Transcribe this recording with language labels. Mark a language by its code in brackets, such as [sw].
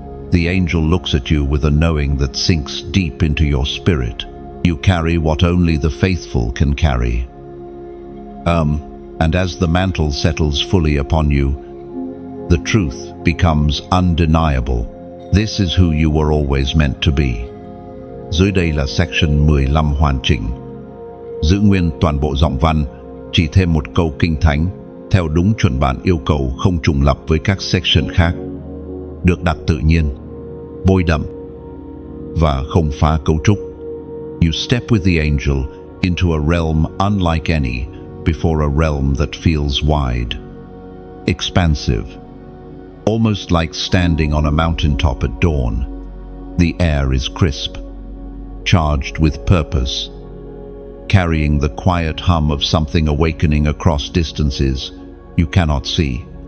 [en] The angel looks at you with a knowing that sinks deep into your spirit. You carry what only the faithful can carry. And as the mantle settles fully upon you, the truth becomes undeniable. This is who you were always meant to be. [vi] Dưới đây là section 15 hoàn chỉnh. Giữ nguyên toàn bộ giọng văn, chỉ thêm một câu kinh thánh, theo đúng chuẩn bản yêu cầu không trùng lặp với các section khác. Được đặt tự nhiên, bôi đậm và không phá cấu trúc. [en] You step with the angel into a realm unlike any, before a realm that feels wide, expansive, almost like standing on a mountaintop at dawn. The air is crisp, charged with purpose, carrying the quiet hum of something awakening across distances you cannot see.